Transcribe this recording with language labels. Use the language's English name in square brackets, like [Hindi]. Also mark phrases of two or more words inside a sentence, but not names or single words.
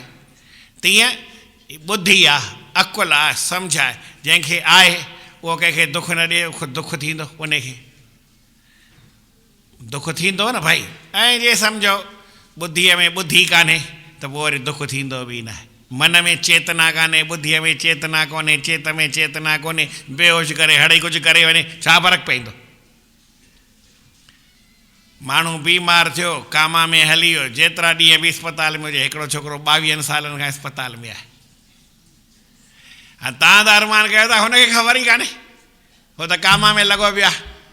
[Sindhi] तीअं ॿुधी आहे, अकुलु आहे, सम्झ आहे, जंहिंखे आहे उहो कंहिंखे दुख न ॾिए, दुख थींदो, उनखे दुख थींदो न भाई। ऐं जे सम्झो ॿुद्धीअ में ॿुधी कान्हे त पोइ वरी दुख थींदो बि न आहे। मन में चेतना कान्हे, ॿुद्धीअ में चेतना कोन्हे, चेत में चेतना कोन्हे, बेहोश करे हड़े कुझु करे वञे, छा फ़र्क़ु पवंदो? माण्हू बीमार थियो, कामा में हली वियो, जेतिरा ॾींहं बि अस्पताल में हुजे, हिकिड़ो छोकिरो 22 सालनि खां अस्पताल में आहे। हा तव्हां त अरमान कयो था, हुनखे ख़बर ई कान्हे, हो त कामा में लॻो पियो आहे।